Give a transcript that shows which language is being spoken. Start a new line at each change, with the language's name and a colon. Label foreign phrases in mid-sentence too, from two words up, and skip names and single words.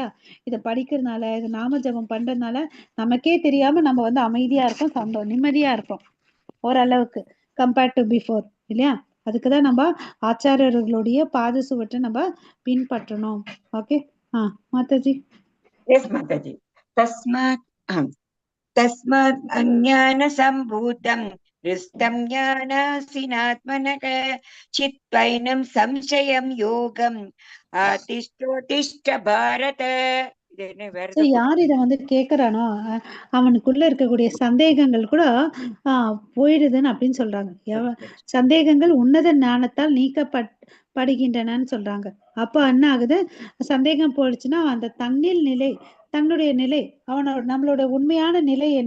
Tamil: இதை படிக்கிறதுனால, இது நாம ஜபம் பண்றதுனால நமக்கே தெரியாம நம்ம வந்து அமைதியா இருப்போம், நிம்மதியா இருப்போம் ஓரளவுக்கு
English: compared to before
Tamil: இல்லையா? அதுக்குதான் நம்ம ஆச்சாரியர்களுடைய பாத சுவற்றை நம்ம பின்பற்றணும். ஓகே. மாதாஜி.
English: Yes, Mataji.
Sanskrit: तस्मात् अज्ञानसम्भूतं हृष्टं ज्ञानासीनात्मनः चित्वैनं संशयं योगम् आतिष्ठोतिष्ठ भारत.
Tamil: யார் இதை வந்து கேட்கிறானோ அவனுக்குள்ள இருக்கக்கூடிய சந்தேகங்கள் கூட போயிடுதுன்னு அப்படின்னு சொல்றாங்க. சந்தேகங்கள் உன்னத ஞானத்தால் நீக்கப்படுகின்றனன்னு சொல்றாங்க. அப்ப என்ன ஆகுது? சந்தேகம் போயிடுச்சுன்னா அந்த தன்னுடைய நிலை, நம்மளோட உண்மையான நிலை என்ன?